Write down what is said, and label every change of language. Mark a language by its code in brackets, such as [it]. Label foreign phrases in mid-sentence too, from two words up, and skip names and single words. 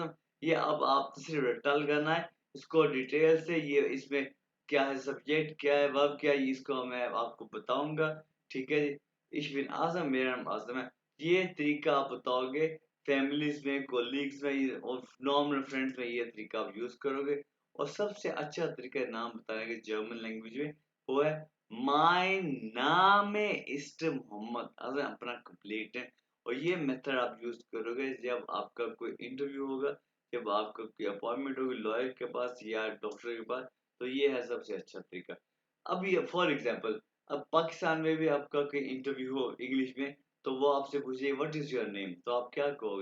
[ur] یہ اب آپ صرف ٹل کرنا ہے اسکو ڈیٹیل سے، یہ اسمیں کیا ہے سبجیکٹ، کیا ہے ورب، کیا ہے، اسکو میں آپکو بتاؤں گا. ٹھیک ہے جی. [de] Ich bin [ur] اعظم، میرا نام اعظم ہے. یہ طریقہ آپ بتاؤ گے فیملیز میں، کولیگز میں اور [en] normal friends [ur] میں، یہ طریقہ آپ یوز کرو گے. اور سب سے اچھا طریقہ نام بتانے کا [en] German language [ur] میں وہ ہے [de] mein Name ist [ur] محمد اعظم، اپنا کمپلیٹ ہے. اور یہ میتھڈ آپ یوز کرو گے جب آپکا کوئی انٹرویو ہوگا، جب آپکا کوئی اپوائنٹمنٹ ہوگی لائر کے پاس یا ڈاکٹر کے پاس، تو یہ ہے سب سے اچھا طریقہ. اب یہ [en] for example, [ur] اب پاکستان میں بھی آپکا کوئی انٹرویو ہو انگلش میں، تو وہ آپ سے پوچھے [en] what is your name, [ur] تو آپ کیا کہو گے?